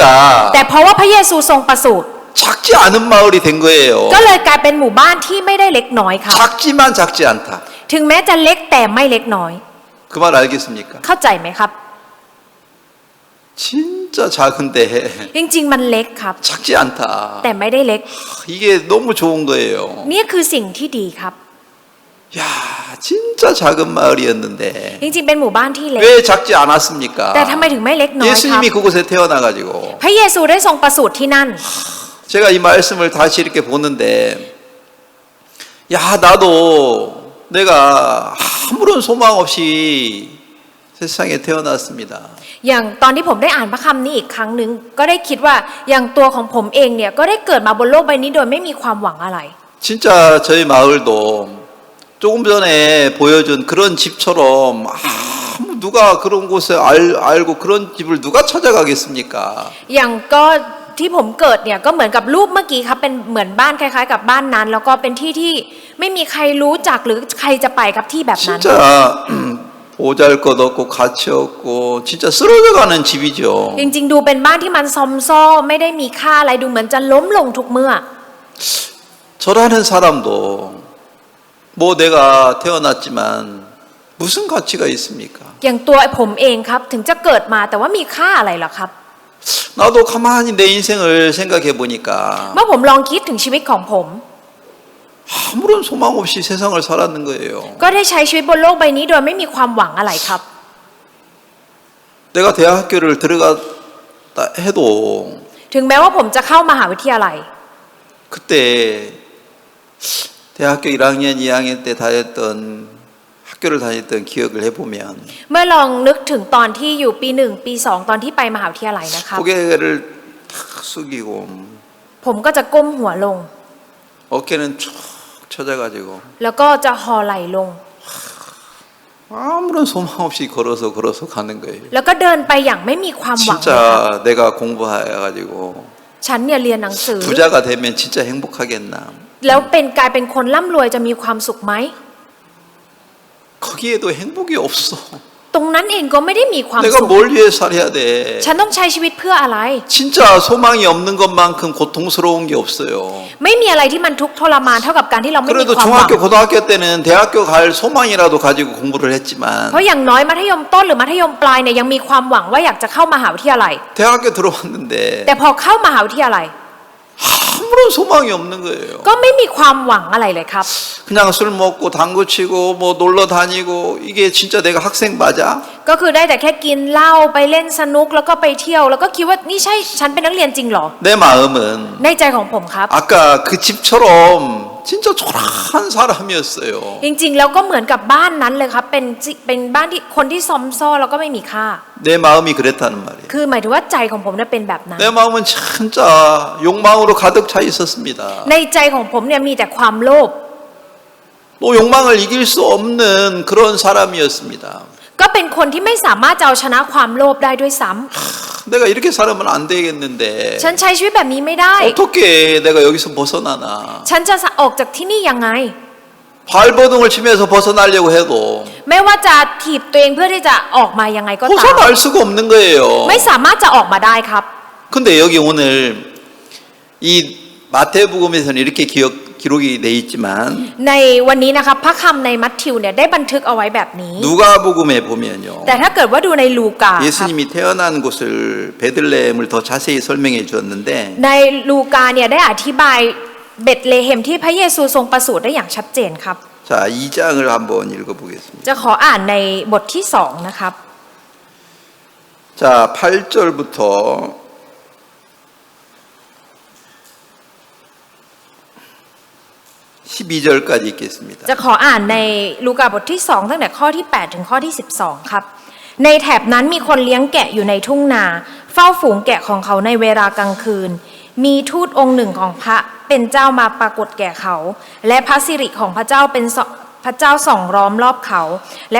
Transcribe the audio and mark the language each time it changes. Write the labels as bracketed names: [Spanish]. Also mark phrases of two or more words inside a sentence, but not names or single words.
[Thai] ำแต่เพราะว่าพระเยซูทรงประสูติ [Korean] 작지 않은 마을이 된 거예요. [Thai] ก็เลยกลายเป็นหมู่บ้านที่ไม่ได้เล็กน้อยครับ [Korean] 작지만 작지 않다. [Thai] ถึงแม้จะเล็กแต่ไม่เล็กน้อย [Korean] 그 말 알겠습니까? [Thai] เข้าใจไหมครับ [Korean] 진짜 작은데 [Thai] จริงๆมันเล็กครับ [Korean] 작지 않다. [Thai] แต่ไม่ได้เล็ก [Korean] 이게 너무 좋은 거예요. [Thai] นี่คือสิ่งที่ดีครับ [Korean] 야, 진짜 작은 마을이었는데 [Thai] จริงๆเป็นหมู่บ้านที่เล็ก [Korean] 왜 작지 않았습니까? [Thai] แต่ทำไมถึงไม่เล็กน้อยครับ [Korean] 예수님이 그곳에 태어나가지고 [Thai] พระเยซูได้ทรงประสูติที่นั่น [Korean] 제가 이 말씀을 다시 이렇게 보는데 야, 나도 내가 아무런 소망 없이 세상에 태어났습니다. [Thai] อย่างตอนที่ผมได้อ่านพระคำนี้อีกครั้งหนึ่งก็ได้คิดว่าอย่างตัวของผมเองเนี่ยก็ได้เกิดมาบนโลกใบนี้โดยไม่มีความหวังอะไร [Korean] 진짜 저희 마을도 조금 전에 보여준 그런 집처럼 누가 그런 곳에 알고 그런 집을 누가 찾아가겠습니까? [Thai] อย่างก็ที่ผมเกิดเนี่ยก็เหมือนกับรูปเมื่อกี้ครับเป็นเหมือนบ้านคล้ายๆกับบ้านนั้น แล้วก็เป็นที่ที่ไม่มีใครรู้จักหรือใครจะไปครับที่แบบนั้น [Korean] 진짜 보잘것없고 가치 없고 진짜 쓰러져가는 집이죠. [Thai] จริงๆดูเป็นบ้านที่มันซอมซ่อไม่ได้มีค่าอะไรดูเหมือนจะล้มลงทุกเมื่อ [Korean] 저라는 사람도 뭐 내가 태어났지만 무슨 가치가 있습니까? [Thai] อย่างตัวผมเองครับถึงจะเกิดมาแต่ว่ามีค่าอะไรหรอครับ [Korean] 나도 가만히 내 인생을 생각해 보니까 [Thai] เมื่อผมลองคิดถึงชีวิตของผม [Korean] 아무런 소망 없이 세상을 살았는 거예요. [Thai] ก็ได้ใช้ชีวิตบนโลกใบนี้โดยไม่มีความหวังอะไรครับ [Korean] 내가 대학교를 들어갔다 해도 [Thai] ถึงแม้ว่าผมจะเข้ามหาวิทยาลัย [Korean] 그때 대학교 1학년, 2학년 때 다녔던 학교를 다녔던 기억을 해보면 [Thai] เมื่อลองนึกถึงตอนที่อยู่ปี1ปี2ตอนที่ไปมหาวิทยาลัยนะครับ [Korean] 고개를 탁 숙이고 [Thai] ผมก็จะก้มหัวลง [Korean] 어깨는 쭉 처져가지고 [Thai] แล้วก็จะห่อไหล่ลง [Korean] 아무런 소망 없이 걸어서 가는 거예요. [Thai] แล้วก็เดินไปอย่างไม่มีความหวังเลยครับ [Korean] 진짜 내가 공부해가지고 [Thai] ฉันเนี่ยเรียนหนังสือ [Korean] 부자가 되면 진짜 행복하겠나? [Thai] แล้วกลายเป็นคนร่ำรวยจะมีความสุขไหม [Korean] 거기에도 행복이 없어. [Thai] ตรงนั้นเองก็ไม่ได้มีความ [Korean] 내가 [Thai] สุข [Korean] 뭘 위해 살아야 돼? [Thai] ฉันต้องใช้ชีวิตเพื่ออะไร [Korean] 진짜 소망이 없는 것만큼 고통스러운 게 없어요. [Thai] ไม่มีอะไรที่มันทุกข์ทรมานเท่ากับการที่เราไม่มี [Korean] 그래도 [Thai] ความหวัง [Korean] 중학교, 고등학교 때는 대학교 갈 소망이라도 가지고 공부를 했지만 [Thai] เพราะอย่างน้อยมัธยมต้นหรือมัธยมปลายเนี่ยยังมีความหวังว่าอยากจะเข้ามหาวิทยาลัย [Korean] 대학교 들어왔는데 [Thai] แต่พอเข้ามหาวิทยาลัย [Korean] 아무런 소망이 없는 거예요. [Thai] ก็ไม่มีความหวังอะไรเลยครับ [Korean] 그냥 술 먹고 당구 치고 뭐 놀러 다니고 이게 진짜 내가 학생 맞아? [Thai] ก็คือได้แต่แค่กินเหล้าไปเล่นสนุกแล้วก็ไปเที่ยว แล้วก็คิดว่านี่ใช่ฉันเป็นนักเรียนจริงเหรอ [Korean] 내 마음은 [Thai] ในใจของผมครับ [Korean] 아까 그 집처럼 진짜 초라한 사람이었어요. [Thai] จริงๆแล้วก็เหมือนกับบ้านนั้นเลยครับเป็นบ้านที่คนที่ซอมซ่อแล้วก็ไม่มีค่า [Korean] 내 마음이 그랬다는 말이에요. [Thai] คือหมายถึงว่าใจของผมเนี่ยเป็นแบบนั้น [Korean] 내 마음은 진짜 욕망으로 가득 차 있었습니다. [Thai] ในใจของผมเนี่ยมีแต่ความโลภ [Korean] 또 욕망을 이길 수 없는 그런 사람이었습니다. [Thai] ก็เป็นคนที่ไม่สามารถจะเอาชนะความโลภได้ด้วยซ้ำ [Korean] 내가 이렇게 살면 안 되겠는데 [Thai] ฉันใช้ชีวิตแบบนี้ไม่ได้ [Korean] 어떻게 내가 여기서 벗어나나? [Thai] ฉันจะออกจากที่นี่ยังไง [Korean] 발버둥을 치면서 벗어나려고 해도 [Thai] ไม่ว่าจะถีบตัวเองเพื่อที่จะออกมายังไงก็ตาม [Korean] 벗어날 수가 없는 거예요. [Thai] ไม่สามารถจะออกมาได้ครับ [Korean] 근데 여기 오늘 이 마태복음에서는 이렇게 기록이 돼 있지만 [Thai] ในวันนี้นะครับพระคำในมัทธิวเนี่ยได้บันทึกเอาไว้แบบนี้ [Korean] 누가복음에 보면요. [Thai] แต่ถ้าเกิดว่าดูในลูกาครับ [Korean] 예수님이 태어난 곳을 베들레헴을 더 자세히 설명해 주었는데 [Thai] ในลูกาเนี่ยได้อธิบายเบธเลเฮมที่พระเยซูทรงประสูติได้อย่างชัดเจนครับ [Korean] 자, 2장을 한번 읽어 보겠습니다. [Thai] จะขออ่านในบทที่2นะครับ [Korean] 자, 8절부터 12절까지 읽겠습니다. [Thai] จะขออ่านในลูกาบทที่2ตั้งแต่ข้อที่8ถึงข้อที่12ครับในแถบนั้นมีคนเลี้ยงแกะอยู่ในทุ่งนาเฝ้าฝูงแกะของเขาในเวลากลางคืน มีทูตองค์หนึ่งของพระเป็นเจ้ามาปรากฏแก่เขา และพระสิริของพระเจ้าเป็นพระเจ้าส่องล้อมรอบเขา และ